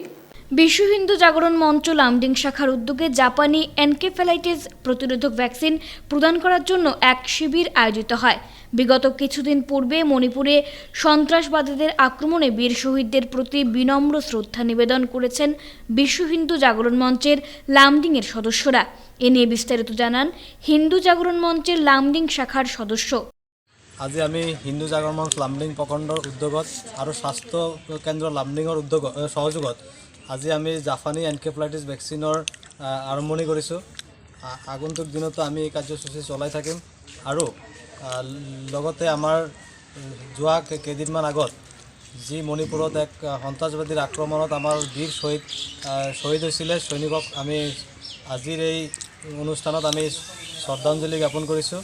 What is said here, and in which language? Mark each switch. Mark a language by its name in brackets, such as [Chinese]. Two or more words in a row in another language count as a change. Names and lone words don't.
[Bangla] বিশ্ব হিন্দু জাগরণ মঞ্চ লামডিং শাখার উদ্যোগে জাপানি এনকেফেলাইটিস প্রতিরোধক ভ্যাকসিন প্রদান করার জন্য এক শিবির আয়োজিত হয়। বিগত কিছুদিন পূর্বে মণিপুরে সন্ত্রাসবাদীদের আক্রমণে বীর শহীদদের প্রতি বিনম্র শ্রদ্ধা নিবেদন করেছেন বিশ্ব হিন্দু জাগরণ মঞ্চের লামডিংয়ের সদস্যরা। এ নিয়ে বিস্তারিত জানান হিন্দু জাগরণ মঞ্চের লামডিং শাখার সদস্য। [Assamese] আজি আমি হিন্দু জাগৰণ মঞ্চ লামডিং প্ৰখণ্ডৰ উদ্যোগত আৰু স্বাস্থ্য কেন্দ্ৰ লামডিঙৰ সহযোগত আজি আমি জাপানী [English] encephalitis vaccine [Assamese] আৰম্ভণি কৰিছোঁ। আগন্তুক দিনতো আমি এই কাৰ্যসূচী চলাই থাকিম আৰু লগতে আমাৰ যোৱা কেইদিনমান আগত যি মণিপুৰত এক সন্ত্ৰাসবাদীৰ আক্ৰমণত আমাৰ বীৰ শ্বহীদ হৈছিলে সৈনিকক আমি আজিৰ এই অনুষ্ঠানত আমি শ্ৰদ্ধাঞ্জলি জ্ঞাপন কৰিছোঁ।